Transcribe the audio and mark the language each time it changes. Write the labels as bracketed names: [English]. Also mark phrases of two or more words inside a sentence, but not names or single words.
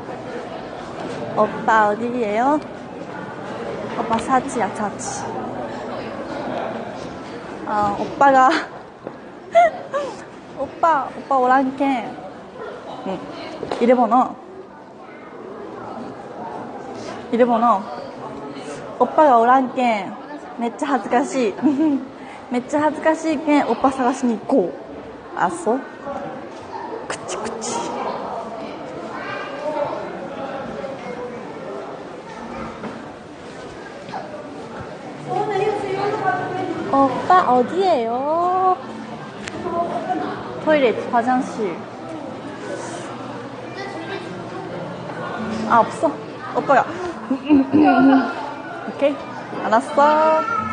[Korean] 오빠 어디예요? 오빠 사치야, 사치. 아, 오빠가 오빠 오랑캐. 응. 일본어. 오빠가 오랑캐. [Japanese] めっちゃ恥ずかしい。めっちゃ恥ずかしいけん、オッパ探しに行こう。あ、そう。くちくち。 [Korean] 오빠 어디에요? 토일렛, 화장실. 아, 없어. 오빠가. 오케이. 알았어.